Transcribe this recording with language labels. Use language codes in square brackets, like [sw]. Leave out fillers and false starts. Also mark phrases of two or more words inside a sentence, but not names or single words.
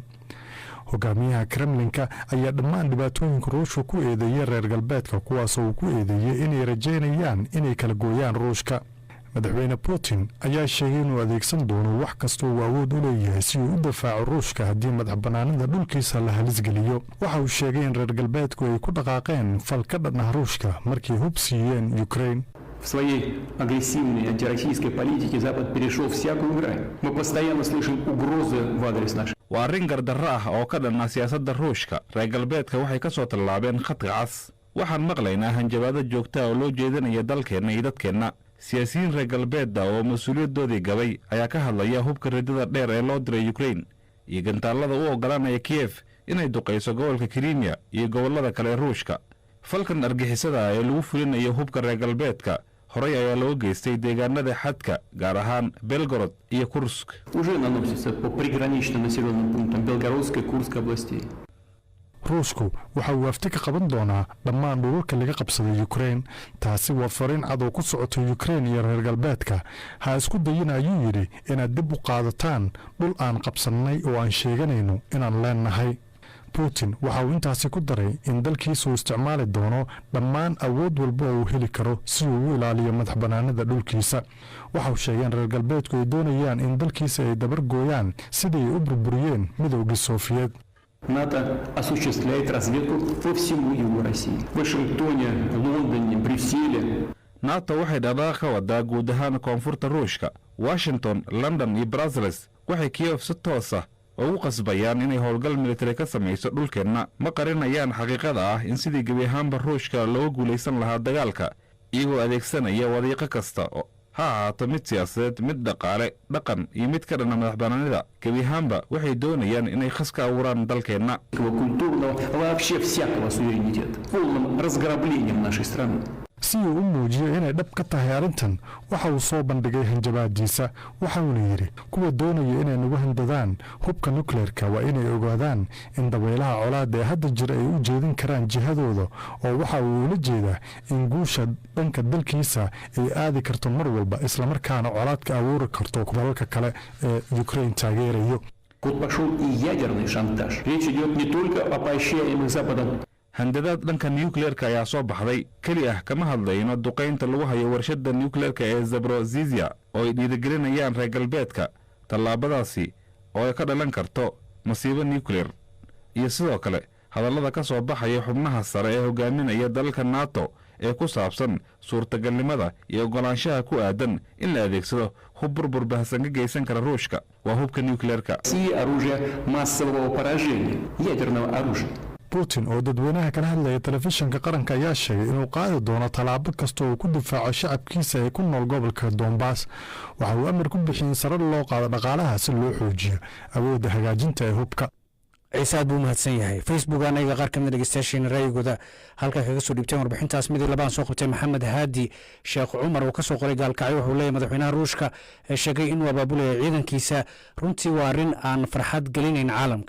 [so] hogaamiyaha Kremlinka ayaa dhammaan dhibaatooyinka ruushka ku eedeeyay reer galbeedka kuwaasoo uu ku eedeeyay inay rajeynayaan inay kala gooyaan ruushka. madaxweyne putin ayaa sheegay inuu adeegsan doono wax kasta uu awood u leeyahay si uu u difaaco ruushka haddii madax bannaanida dhulkiisa la halisgeliyo. waxa uu sheegay in reer galbeedku ay ku dhaqaaqeen fal ka dhan ah ruushka markay hub siiyeen Ukraine. [ru] В своей агрессивной антироссийской политике Запад перешел всякую грань. Мы постоянно слышим угрозы в адрес нашей. [so] waa arrin gardarro ah oo ka dhan ah siyaasadda ruushka. reer galbeedka waxay ka soo tallaabeen khadka cas. waxaan maqlaynaa hanjabaado joogta oo loo jeedinaya dalkeenna iyo dadkeenna. siyaasiyiin reer galbeedda oo mas-uuliyadoodii gabay ayaa ka hadlaya hubka riddada dheer ee loo diray Ukraine iyo gantaallada u oggolaanaya Kiev inay duqayso gobolka Crimea iyo gobollada kale ee ruushka. falkan argixisada ee lagu fulinayo hubka reer galbeedka horey ayaa loo geystay deegaanada xadka gaar ahaan Belgorod iyo Kursk. [ru] Уже наносится по приграничным населенным пунктам Белгородской и Курской областей. [so] ruushku waxa uu afti ka qaban doonaa dhammaan dhulalka laga qabsaday Ukraine. taasi waa fariin cad oo ku socota Ukraine iyo reer galbeedka. ha isku dayin ayuu yidhi inaad dib u qaadataan dhul aan qabsannay oo aan sheeganayno inaan leenahay. putin waxa uu intaasi ku daray in dalkiisu isticmaali doono dhammaan awood walba oo uu heli karo si uu u ilaaliyo madax bannaanida dhulkiisa. waxa uu sheegay in reer galbeedku ay doonayaan in dalkiisa ay dabar gooyaan sidii ay u burburiyeen midowgii Soofiyeed. [ru] НАТО осуществляет разведку по всему югу России. В Вашингтоне, Лондоне, Брюсселе. [so] NATO waxay dhaqdhaqaaq ka wadaa guud ahaan koonfurta ruushka. Washington, London iyo Brussels waxay Kiev si toos ah ugu qasbayaan inay howlgal militari ka samayso dhulkeenna. ma qarinayaan xaqiiqada ah in sidii gebi ahaanba ruushka looga guulaysan lahaa dagaalka iyagoo adeegsanaya wadiiqo kasta ha ahaato mid siyaasadeed, mid dhaqaale, dhaqan iyo mid ka dhana madax bannaanida. gebi ahaanba waxay doonayaan inay khas ka abuuraan dalkeenna. [ru] Культурного, вообще всякого суверенитета. Полным разграблением нашей страны. [so] si uu u muujiyo inay dhab ka tahay arrintan waxa uu soo bandhigay hanjabaadiisa. waxauna yidhi kuwa doonaya inay nagu handadaan hubka nukleerka waa inay ogaadaan in dabaylaha colaadda ee hadda jira ay u jeedin karaan jihadooda oo waxa uu ula jeedaa in guusha dhanka dalkiisa ay aadi karto mar walba islamarkaana colaad ka abuuri karto dalalka kale ee Ukraine taageerayo. [ru] Тут пошел и ядерный шантаж. Речь идет не только о поощряемых Западом. [so] handadaad dhanka nucleerka ayaa soo baxday. keli ah kama hadlayno duqaynta lagu hayo warshadda nucleerka ee Zaporozhye oo ay dhiirigelinayaan reer galbeedka. tallaabadaasi oo ay ka dhalan karto masiibo nuclear iyo sidoo kale hadallada ka soo baxaya xubnaha sare ee hogaaminaya dalalka NATO ee ku saabsan suurtagalnimada iyo ogolaanshaha ku aadan in la adeegsado hub burbur baahsan ka geysan kara ruushka. waa hubka nucleerka. [ru] оружие массового поражения, ядерного оружия. [so] putin oo dadweynaha kala hadlaya telefishinka qaranka ayaa sheegay inuu qaadi doono tallaabo kasta oo ku difaaco shacabkiisa ee ku nool gobolka Donbass. waxa uu amar ku bixiyay sare loo qaado dhaqaalaha si loo xoojiyo awoodda hagaajinta ee hubka. ciise aad buu mahadsan yahay. facebook anaga qaar ka mid dhegeystayaasheena raayigooda halka kaga soo dhiibteen warbixintaas mid labaan soo qabtay maxamed haadi sheekh cumar oo ka soo qoray gaalkacyo wuxuu leeyahay madaxweynaha ruushka ee sheegay inuu abaabulaya ciidankiisa runtii waa arrin aan farxad gelinayn caalamka.